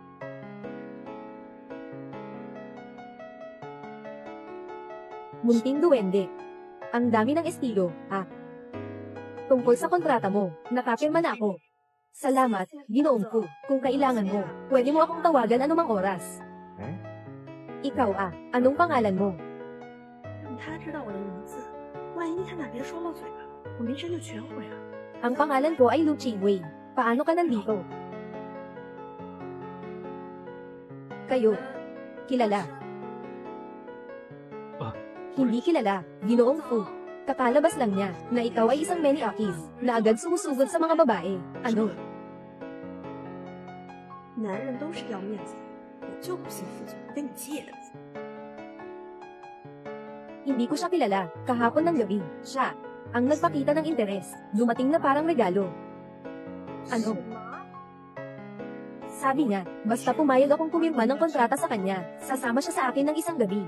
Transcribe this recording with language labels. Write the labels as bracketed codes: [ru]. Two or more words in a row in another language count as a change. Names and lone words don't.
[tl] Munting duwende. Ang dami ng estilo, ha? Tungkol sa kontrata mo, nakapirma na ako. Salamat, Ginoong Fu. Kung kailangan mo, pwede mo akong tawagan anumang oras. Ikaw anong pangalan mo? [zh] 让他知道我的名字，万一他哪边说漏嘴了，我名声就全毁了。 [tl] Ang pangalan ko ay Lu Qingwei. Paano ka nandito? Kayo. Kilala. Hindi kilala, Ginoong Fu. Kakalabas lang niya, na ikaw ay isang maniakis, na agad sumusugod sa mga babae. Ano? [zh] 男人都是要面子，我就不信副总跟你借的。 [tl] Hindi ko siya kilala, kahapon ng gabi, siya, ang nagpakita ng interes, dumating na parang regalo. Ano? Sabi niya, basta pumayag akong pumirma ng kontrata sa kanya, sasama siya sa akin ng isang gabi.